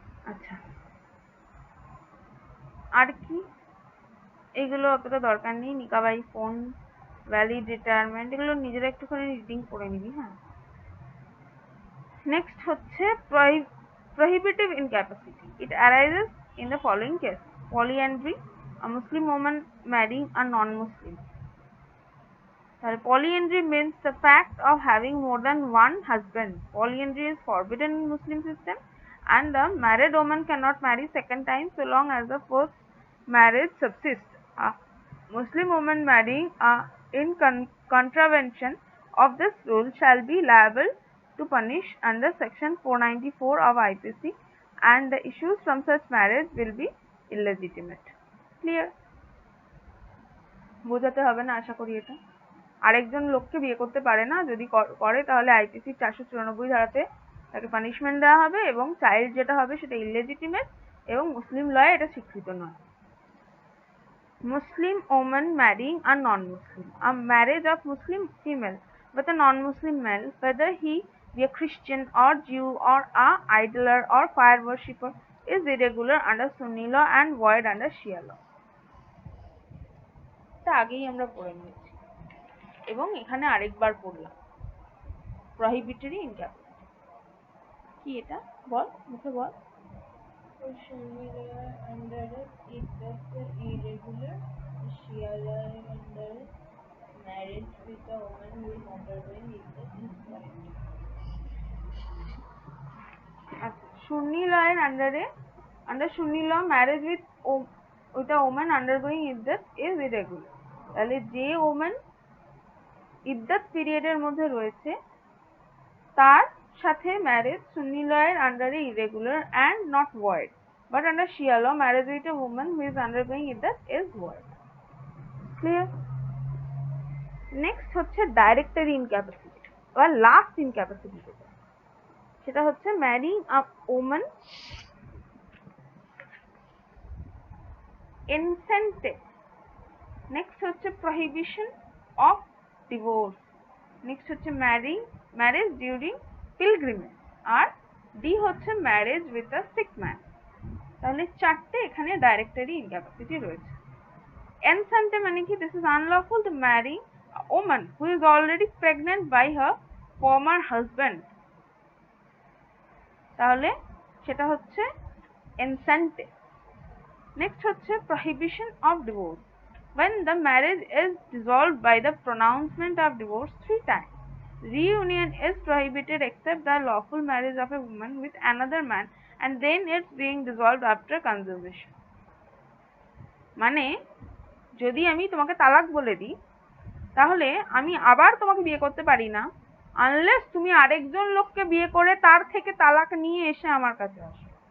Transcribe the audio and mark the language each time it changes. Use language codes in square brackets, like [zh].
[bn] আচ্ছা, আর কি? এগুলো অতটা দরকার নেই। নিকাবাই ফোন, ভ্যালিড রিটায়ারমেন্ট, এগুলো নিজেরা একটুখানি রিডিং করে নিবি। হ্যাঁ, নেক্সট হচ্ছে [en] prohibitive incapacity. It arises in the following case: polyandry, a Muslim woman marrying a non-Muslim. Polyandry means the fact of having more than one husband. Polyandry is forbidden in Muslim system, and the married woman cannot marry second time so long as the first marriage subsists. A Muslim woman marrying in contravention of this rule shall be liable to punish under section 494 of IPC, and the issues from such marriage will be illegitimate. Clear? [bn] বোঝাতে হবে না আশা করি এটা। আরেকজন লোককে বিয়ে করতে পারে না, যদি করে তাহলে আইপিসি 494 ধারাতে তাকে পানিশমেন্ট দেওয়া হবে, এবং চাইল্ড যেটা হবে সেটা ইললেজিটিমেট, এবং মুসলিম লয়ে এটা স্বীকৃত নয়। [en] Muslim woman marrying a non-Muslim. A marriage of Muslim female with a non-Muslim male, whether he be a Christian or Jew or a idler or fire worshipper, is irregular under Sunni law and void under Shia law. [bn] এটা আগেই আমরা পড়ে নিয়েছি, এবং এখানে আরেকবার পড়লাম। প্রহিবিটরি ইনক্যাপাসিটি কি, এটা বল, মুখে বল। [en] Sunni law under it that's irregular, Shia law under marriage with a woman who is undergoing iddat is void. [bn] আচ্ছা, সুন্নি লয়ের আন্ডারে, [en] under Sunni law marriage with a woman undergoing iddat is irregular. [bn] তাহলে যে woman ইদ্দাত পিরিয়ডের মধ্যে রয়েছে তার সাথে marriage সুন্নি লয়ের আন্ডারে irregular [en] and not void, but under Shia law marriage with a woman who is undergoing iddat is void. Clear? [bn] Next হচ্ছে directory ইনক্যাপাসিটি বা লাস্ট ইনক্যাপাসিটি, সেটা হচ্ছে [en] Marrying a woman enceinte. [bn] নেক্সট হচ্ছে প্রহিবিশন অফ ডিভোর্স। নেক্সট হচ্ছে ম্যারেজ ডিউরিং পিলগ্রিমেজ, আর D হচ্ছে marriage with a sick man. তাহলে চারটে এখানে ডাইরেক্টরি ইনক্যাপাসিটি রয়েছে। এনসেন্টে মানে কি? [en] This is unlawful to marry a woman who is already pregnant by her former husband. [bn] তাহলে সেটা হচ্ছে এনসেন্টে। নেক্সট হচ্ছে [en] prohibition of divorce, when the marriage is dissolved by the pronouncement of divorce 3 times. Reunion is prohibited except the lawful marriage of a woman with another man, and then it's being dissolved after consummation. [bn] মানে যদি আমি তোমাকে তালাক বলে দিই, তাহলে আমি আবার তোমাকে বিয়ে করতে পারি না আনলেস তুমি আরেকজন লোককে বিয়ে করে তার থেকে তালাক নিয়ে এসে আমার কাছে আসো।